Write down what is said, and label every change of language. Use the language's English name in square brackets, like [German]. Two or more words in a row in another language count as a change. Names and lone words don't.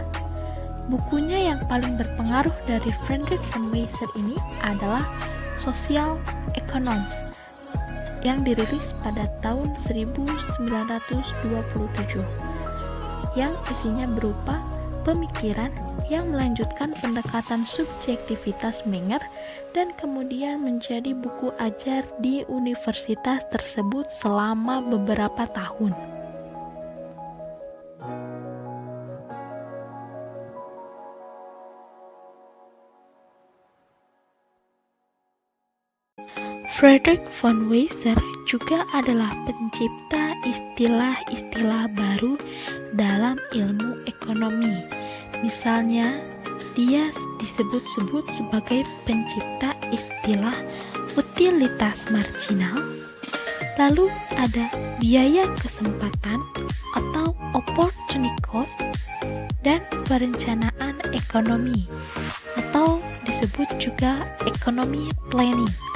[Indonesian] Bukunya yang paling berpengaruh dari Friedrich von Weiser ini adalah Social Economics yang dirilis pada tahun 1927, yang isinya berupa pemikiran yang melanjutkan pendekatan subjektivitas Menger dan kemudian menjadi buku ajar di universitas tersebut selama beberapa tahun. Friedrich von Weiser juga adalah pencipta istilah-istilah baru dalam ilmu ekonomi. Misalnya, dia disebut-sebut sebagai pencipta istilah utilitas marginal, Lalu ada biaya kesempatan atau [English] opportunity cost [Indonesian] dan perencanaan ekonomi atau disebut juga [English] economic planning.